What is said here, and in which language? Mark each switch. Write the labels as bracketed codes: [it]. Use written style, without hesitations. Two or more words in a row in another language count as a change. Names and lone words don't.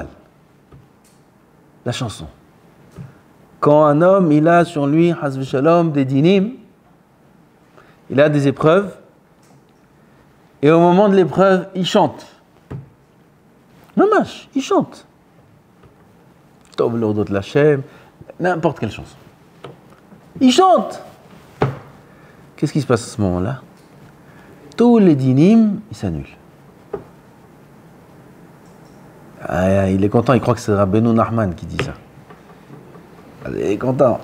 [fr] La chanson. Quand un homme, il a sur lui, [he] חס ושלום, [fr] des dinim, il a des épreuves, et au moment de l'épreuve, il chante. Mamash, il chante. [he] טוב להודות להשם, [fr] n'importe quelle chanson. Il chante. Qu'est-ce qui se passe à ce moment-là? Tous les dinim, ils s'annulent. Il est content, il croit que c'est Rabbeinu Nachman qui dit ça. Il est content.